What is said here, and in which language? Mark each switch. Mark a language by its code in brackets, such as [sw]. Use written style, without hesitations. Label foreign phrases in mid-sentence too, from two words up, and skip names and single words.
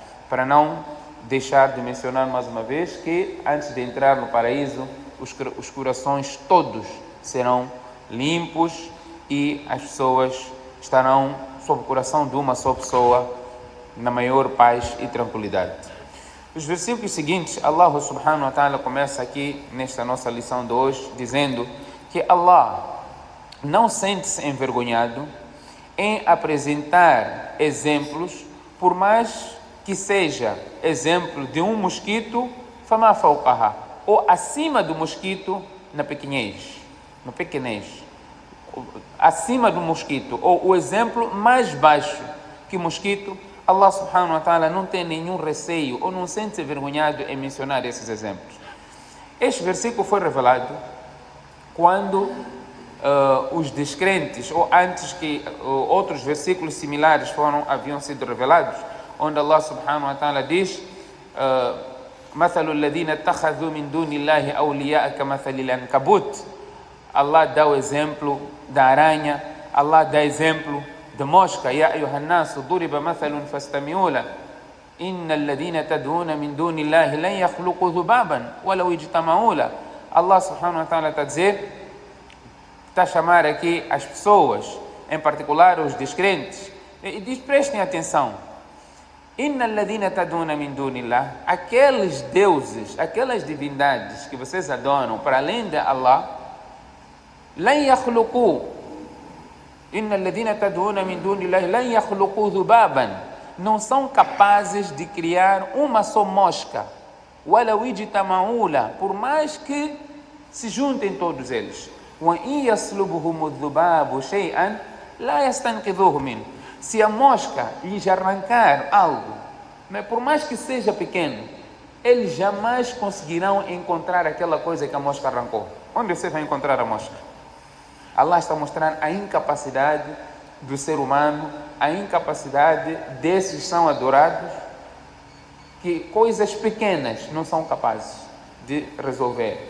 [pt] Para não deixar de mencionar mais uma vez que antes de entrar no paraíso, os corações todos serão limpos e as pessoas estarão sob o coração de uma só pessoa na maior paz e tranquilidade. Os versículos seguintes, [ar] الله سبحانه وتعالى [pt] começa aqui nesta nossa lição de hoje dizendo que Allah não sente-se envergonhado em apresentar exemplos, por mais que seja exemplo de um mosquito, [ar] فما فوقها, [pt] ou acima do mosquito na pequenez, no pequenez, acima do mosquito, ou o exemplo mais baixo que o mosquito, [ar] الله سبحانه وتعالى [pt] não tem nenhum receio ou não sente-se envergonhado em mencionar esses exemplos. Este versículo foi revelado quando os descrentes, ou antes que outros versículos similares haviam sido revelados, onde [ar] الله سبحانه وتعالى [pt] diz [ar] مثل الذين اتخذوا من دون الله أولياء كمثل العنكبوت. [pt] Allah dá o exemplo da aranha, Allah dá exemplo da mosca. [ar] يا أيها الناس ضرب مثل فاستمعوا له إن الذين تدعون من دون الله لن يخلقوا ذبابا ولو اجتمعوا له. الله سبحانه وتعالى [pt] está a chamar aqui as pessoas, em particular os descrentes, e diz: prestem atenção. [ar] إن الذين تدعون من دون الله, [pt] aqueles deuses, aquelas divindades que vocês adoram para além de Allah, [ar] لن يخلقوا, إن الذين تدعون من دون الله لن يخلقوا ذبابا, [pt] não são capazes de criar uma só mosca, [ar] ولو اجتمعوا له, [pt] por mais que se juntem todos eles. [ar] وَإِنْ يَسْلُبْهُمُ الذُّبَابُ شَيْئًا لَا يَسْتَنْقِذُوهُ مِنْهُ. [pt] Se a mosca lhes arrancar algo, mas por mais que seja pequeno, eles jamais conseguirão encontrar aquela coisa que a mosca arrancou. Onde você vai encontrar a mosca? Allah está mostrando a incapacidade do ser humano, a incapacidade desses que são adorados, que coisas pequenas não são capazes de resolver.